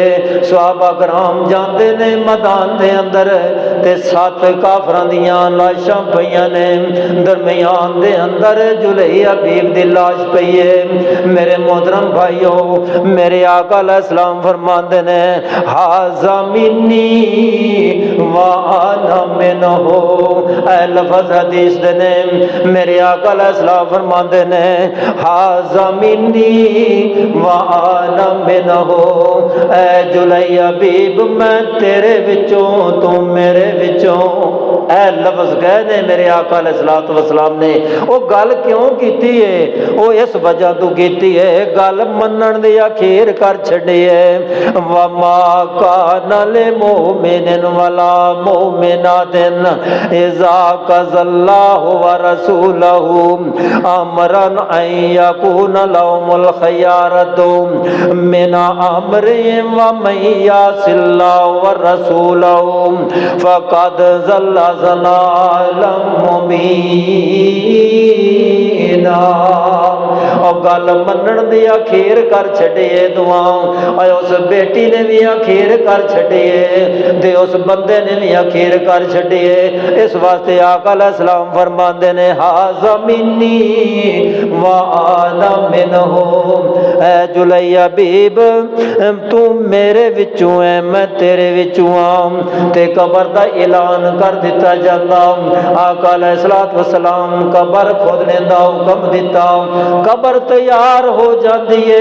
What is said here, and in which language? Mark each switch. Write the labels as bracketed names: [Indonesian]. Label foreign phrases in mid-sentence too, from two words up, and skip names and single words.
[Punjabi] صحابہ کرام جاتے نے میدان دے اندر تے 7 کافراں دیاں لاشاں پئیاں نے، درمیان دے اندر جلیبیب دی لاش پئی ہے. میرے محترم بھائیو، میرے آقا علیہ السلام فرماندے نے [Arabic] هذا مني وأنا منه, [Punjabi] اے لفظ حدیث دے نے. میرے آقا علیہ السلام فرماندے نے [Arabic] هذا مني وأنا منه, [Punjabi] اے جلیبیب میں تیرے وچوں تو میرے وچوں. اے لفظ کہے نے میرے آقا [Arabic] عليه الصلاة والسلام [Punjabi] نے. وو گل کیوں کیتی ہے? وو اس وجہ توں کیتی ہے گل منن دی اخیر کر چھڈی ہے. [Arabic] وما كان لمؤمن ولا مؤمنة إذا قضى الله ورسوله أمرا أن يكون لهم الخيرة من أمرهم ومن يعص الله ورسوله فقد ضل ضلالا مبينا. [Punjabi] اور گل منن دی اخیر کر چھڈیے دعا، اور اس بیٹی نے بھی اخیر کر چھڈیے تے اس بندے نے بھی اخیر کر چھڈیے. اس واسطے آقا علیہ السلام فرماندے نے [Arabic] هذا مني وأنا منه, [Punjabi] اے جلیبیب تو میرے وچوں ہے میں تیرے وچوں ہاں. تے قبر دا اعلان کر دتا جاتا۔ آقا [Arabic] عليه الصلاة والسلام [Punjabi] قبر کھودنے دا حکم دتا، قبر تیار ہو جاتی ہے.